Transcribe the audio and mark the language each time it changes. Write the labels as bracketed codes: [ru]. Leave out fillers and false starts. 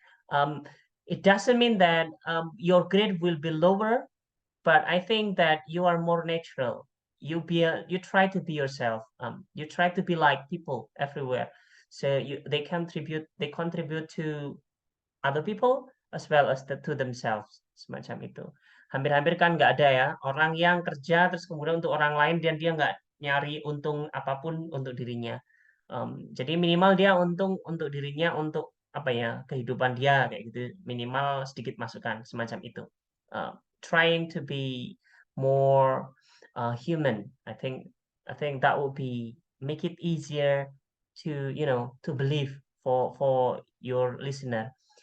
[en] Um, it doesn't mean that your grade will be lower, but I think that you are more natural. You try to be yourself. You try to be like people everywhere. So they contribute to other people as well as to themselves [id] semacam itu. Hampir-hampir kan nggak ada ya orang yang kerja terus kemudian untuk orang lain dan dia nggak nyari untung apapun untuk dirinya. Jadi minimal dia untung untuk dirinya untuk apa ya kehidupan dia kayak gitu minimal sedikit masukan semacam itu. [en] Trying to be more human. I think that would be make it easier to believe for your listener.